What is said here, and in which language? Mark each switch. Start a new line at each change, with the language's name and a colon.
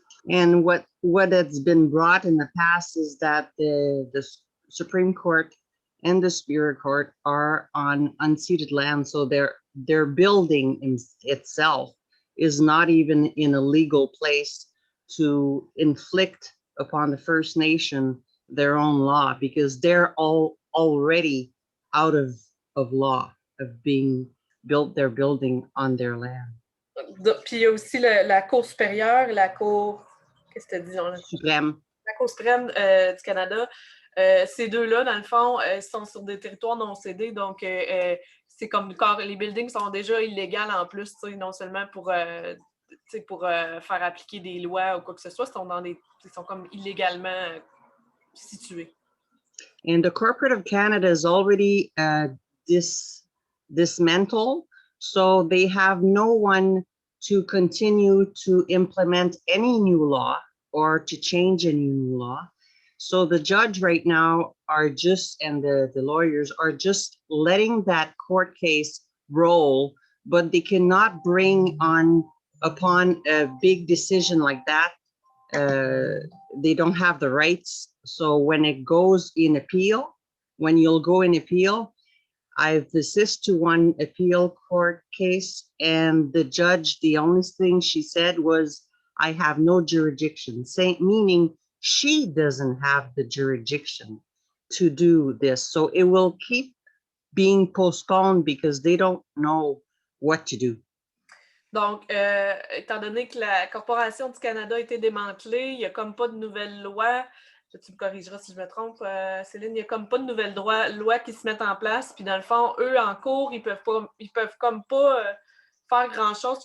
English: And what has been brought in the past is that the Supreme Court and the Superior Court are on unceded land, so their building in itself is not even in a legal place to inflict upon the First Nation their own law, because they're already out of law, of being built their building on their land.
French: Puis il y a aussi la Cour supérieure, la Cour, qu'est-ce que tu dis? Suprême. La Cour suprême du Canada. Ces deux-là, dans le fond, sont sur des territoires non cédés, donc c'est comme les buildings sont déjà illégaux en plus, non seulement pour faire appliquer des lois ou quoi que ce soit, ils sont comme illégalement situés.
English: And the Corporate of Canada is already dismantled, so they have no one to continue to implement any new law or to change any new law. So the judge right now and the lawyers are just letting that court case roll, but they cannot bring upon a big decision like that. They don't have the rights. So when it goes in appeal, when you'll go in appeal, I've assisted to one appeal court case, and the judge, the only thing she said was, I have no jurisdiction, meaning she doesn't have the jurisdiction to do this. So it will keep being postponed because they don't know what to do.
French: Donc, étant donné que la Corporation du Canada a été démantelée, il n'y a comme pas de nouvelles lois. Tu me corrigeras si je me trompe, Céline, il n'y a comme pas de nouvelles lois qui se mettent en place. Puis dans le fond, eux, en cours, ils peuvent comme pas faire grand-chose.